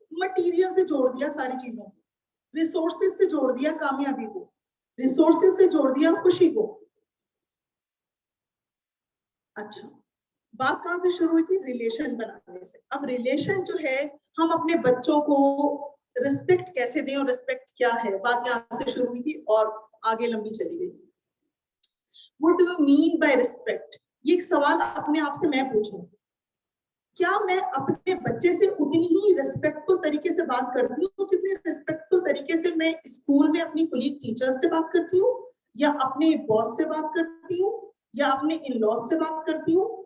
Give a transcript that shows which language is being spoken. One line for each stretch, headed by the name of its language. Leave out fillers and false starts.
Hindi: Material से जोड़ दिया सारी चीजों को, रिसोर्सेज से जोड़ दिया कामयाबी को, रिसोर्सेज से जोड़ दिया खुशी को। अच्छा, बात कहां से शुरू हुई थी, रिलेशन बनाने से। अब रिलेशन जो है, हम अपने बच्चों को रिस्पेक्ट कैसे दें और रिस्पेक्ट क्या है, बात यहाँ से शुरू हुई थी और आगे लंबी चली गई।
English: What do you mean by respect?
Hindi: ये एक सवाल अपने आप से मैं पूछूं, क्या मैं अपने बच्चे से उतनी ही रिस्पेक्टफुल तरीके से बात करती हूँ जितने रिस्पेक्टफुल तरीके से मैं स्कूल में अपनी कुलीग टीचर्स से बात करती हूँ, या अपने बॉस से बात करती हूँ, या अपने इन-लॉज से बात करती हूँ?